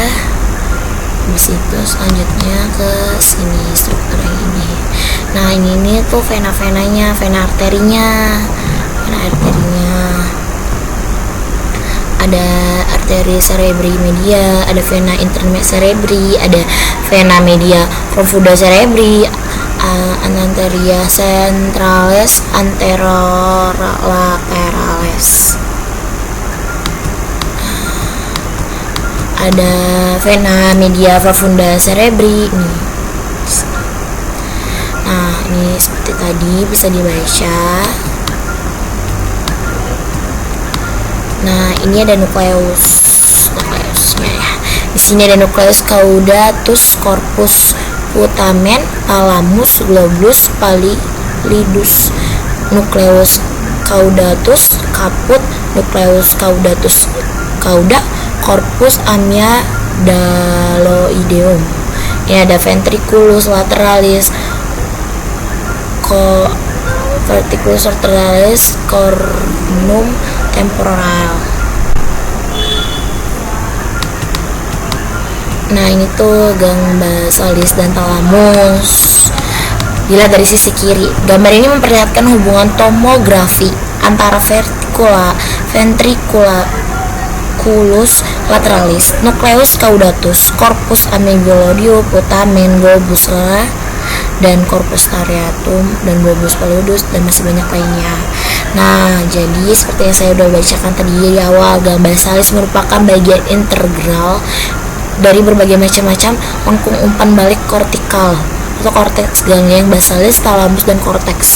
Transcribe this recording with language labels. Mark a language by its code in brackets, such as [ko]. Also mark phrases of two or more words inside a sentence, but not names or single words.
[id] Di situ selanjutnya ke sini struktur yang ini. Nah, ini tuh vena-venanya, vena arterinya. Ada arteri [la] cerebri media, [id] ada [la] vena interna cerebri, [id] ada [la] vena media profonda cerebri, anteria centralis, anterolaterales. [id] Ada [la] vena media profunda cerebri [id] nih. Nah, ini seperti tadi bisa dibaca. Nah, ini ada nukleusnya ya. Di sini ada [la] nukleus caudatus corpus putamen thalamus globus pallidus, nukleus caudatus caput, nucleus caudatus cauda, corpus amygdaloideum. Ini ada ventriculus lateralis, verticulus lateralis, cornum temporal. [id] Nah, ini tuh [la] gang basalis [id] dan thalamus. Dilihat dari sisi kiri, gambar ini memperlihatkan hubungan tomografi antara [la] ventriculus lateralis, nucleus caudatus, corpus amygdaloideum, [id] putamen, globus dan [la] corpus striatum [id] dan [la] globus pallidus [id] dan masih banyak lainnya. Nah, jadi seperti yang saya udah bacakan tadi di awal, [la] gang basalis [id] merupakan bagian integral dari berbagai macam-macam lengkung umpan balik kortikal atau korteks ganglia yang basalis, thalamus dan korteks.